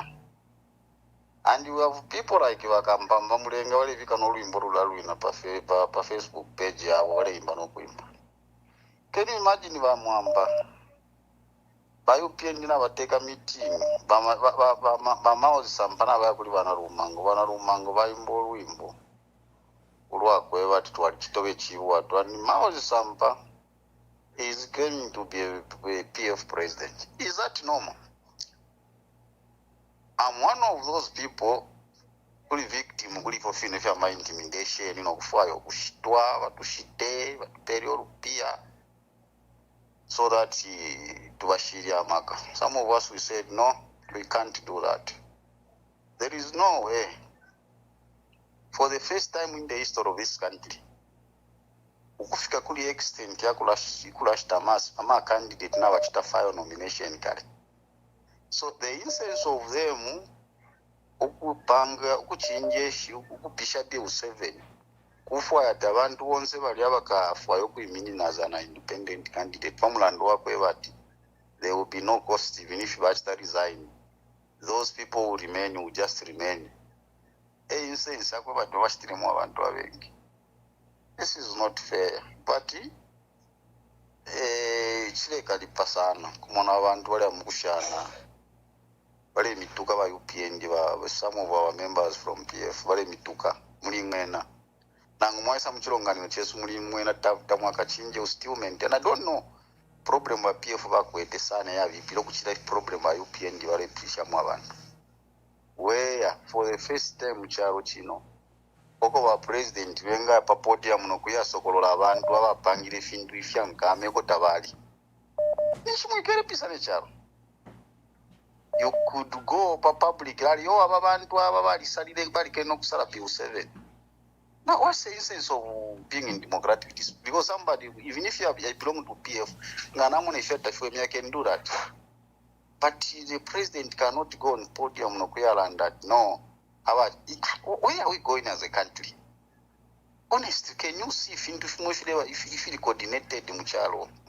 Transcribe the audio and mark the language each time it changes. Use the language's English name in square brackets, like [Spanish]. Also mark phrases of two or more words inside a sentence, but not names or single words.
[English] And you have people like [Bemba] Wakambamba Mulenga wale vika no luimbo lulalwina pa Facebook page ya wale imba no kuimba. [English] Can you imagine [Bemba] Wamwamba ba UPND na bateka meeting ba mauzi sampana ba kuli bana rumango ba imbo luimbo ulwakwe bati twali kitobe chiwa twani mauzi sampa [English] is going to be a PF president. Is that normal? I'm one of those people who are victim of my intimidation, [Bemba] kufuayo kushitwa, watushite, watuperi orupia, so that tubashiria maka. [English] Some of us, we said, no, we can't do that. There is no way for the first time in the history of this country [Bemba] ukufika kuli extent ya kulashita ama candidate na wachita file nomination kale. [English] So the instance of them [Bemba] ukupanga ukuchinjeshi ukupisha bill 7 kufwata abantu bonse bali abakafwayo kuimininaza na independent candidate pamulando wakwe bati [English] there will be no cost even if [Bemba] bachita resign. [English] Those people will remain, will just remain. [Bemba] Instance yakwe batu bashtiremu abantu abengi. [English] This is not fair. But [Bemba] chileka lipasana kumona abantu bali amukushana bali mituka ba UPND ba [English] some of our members from PF [Bemba] bali mituka muri ngena nangu mwaisa mchilongani chesu muri mwena tamwa kachinje ustilment [English] and I don't know [Bemba] problem wa PF bakwete sana ya vipilo kuchira problem wa UPND bali pisha mu abantu [English] where for the first time [Bemba] charo chino oko wa president wenga pa podium no kuyasokolola abantu abapangire findu ifyankame ko tabali nishimwikere pisane charo. [English] You could go [Bemba] pa [English] public rally [Bemba] yo abantu aba bali salire bali keno kusala P7. [English] Now what's the essence of being in democratic dispute? Because somebody, even if you belong to PF, you can do that. But the president cannot go on podium no and that. No. Where are we going as a country? Honestly, can you see if it coordinated muchalo?